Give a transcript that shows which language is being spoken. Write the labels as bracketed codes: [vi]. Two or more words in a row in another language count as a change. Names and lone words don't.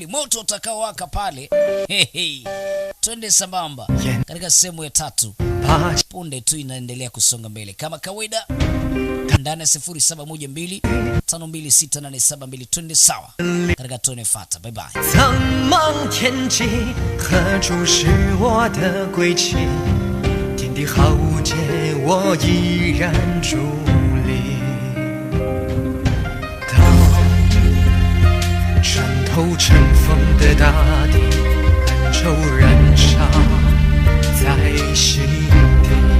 [sw] Moto utakao waka pale. Twende sambamba katika sehemu ya 3. Punde tu inaendelea kusonga mbele kama kawaida. Ndani ya 0712 526872 twende sawa katika tone fata. [en] Bye bye. [zh] 苍茫天际，何处是我的归期？天地浩劫，我依然伫立。当穿透尘封的大地，恩仇燃烧在心底。